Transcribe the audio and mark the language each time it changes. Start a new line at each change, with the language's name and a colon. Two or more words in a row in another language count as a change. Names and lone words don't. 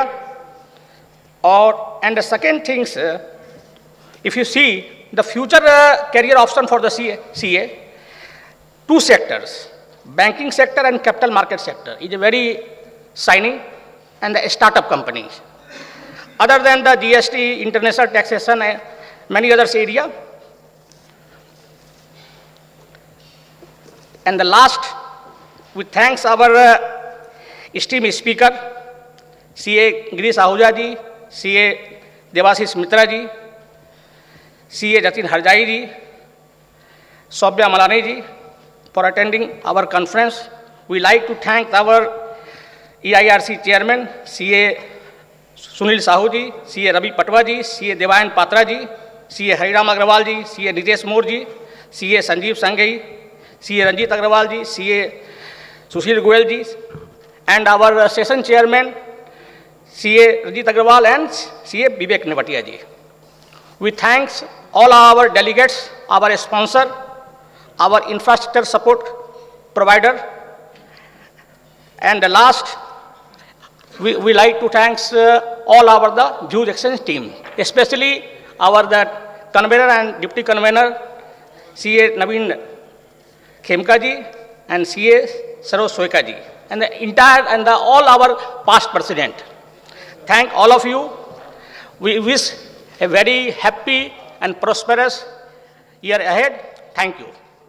English: And the second thing, if you see the future career option for the CA, 2 sectors, banking sector and capital market sector is a very shining, and the startup companies. Other than the GST, international taxation, and many others area. And the last, we thanks our esteemed speaker, CA Girish Ahuja ji, CA Devashish Mitra ji, CA Jatin Harjai ji, Sobhya Malani ji, for attending our conference. We like to thank our EIRC chairman, CA Sunil Sahu ji, CA Ravi Patwa ji, CA Devayan Patra ji, CA Hariram Agrawal ji, CA Nidesh Moore ji, CA Sanjeev Sanghai, CA Ranjit Agrawal ji, CA Sushil Goyal ji, and our session chairman, CA Ranjit Agrawal and CA Vivek Nevatia ji. We thanks all our delegates, our sponsor, our infrastructure support provider, and the last, we like to thanks all our the Juice Exchange team, especially our the convener and deputy convener, CA Naveen Khemka ji and CA Saroj Soika ji, and the entire and all our past president. Thank all of you. We wish a very happy and prosperous year ahead. Thank you.